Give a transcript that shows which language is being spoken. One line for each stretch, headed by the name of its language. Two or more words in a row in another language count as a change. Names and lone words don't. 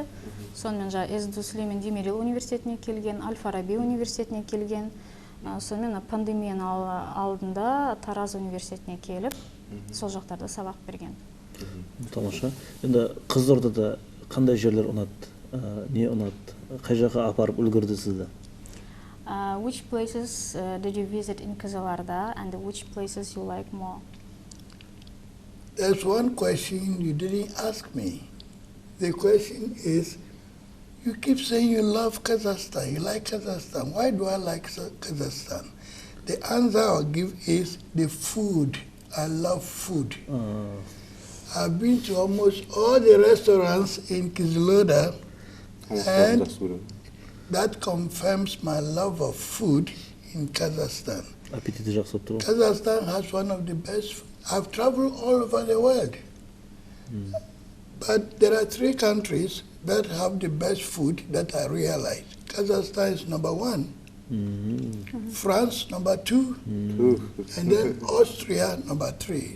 Kazakh: Сонымен Эзду Сүлеймен Демирел университетіне келген, Аль Фараби университетіне келген. Сонымен пандемияның алдында Тараз университетіне келіп, сол жақтарда сабақ берген. Тамаша. Енді Қызылордада қандай жерлер ұнады, не ұнады, қай жаққа апарып үлгерді сізді?
English: Which places did you visit in Қызылорда and which places you like more? There's one question you didn't ask me. The question is, you keep saying you love Kazakhstan, you like Kazakhstan. Why do I like Kazakhstan? The answer I'll give is the food. I love food. I've been to almost all the restaurants in Қызылорда, and that confirms my love of food in Kazakhstan.
Kazakh: Аппетиті жақсы болып тұр.
English: Kazakhstan has one of the best. I've traveled all over the world. But there are 3 countries that have the best food that I realize. Kazakhstan is number 1. France number 2. And then Austria number 3.